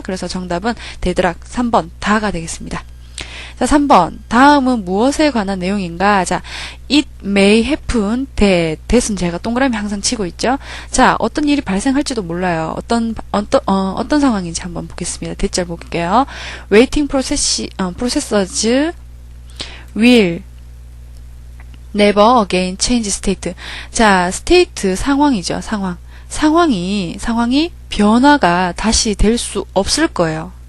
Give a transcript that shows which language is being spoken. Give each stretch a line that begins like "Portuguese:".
Korean: 그래서 정답은 데드락 3번 다가 되겠습니다. 자, 3번. 다음은 무엇에 관한 내용인가? 자,
English: it may happen that
Korean: 은 제가 동그라미 항상 치고 있죠. 자, 어떤 일이 발생할지도 몰라요. 어떤 상황인지 한번 보겠습니다. 대절 볼게요.
English: waiting processors will never again change state.
Korean: 자, state 상황이죠. 상황이 변화가 다시 될 수 없을 거예요.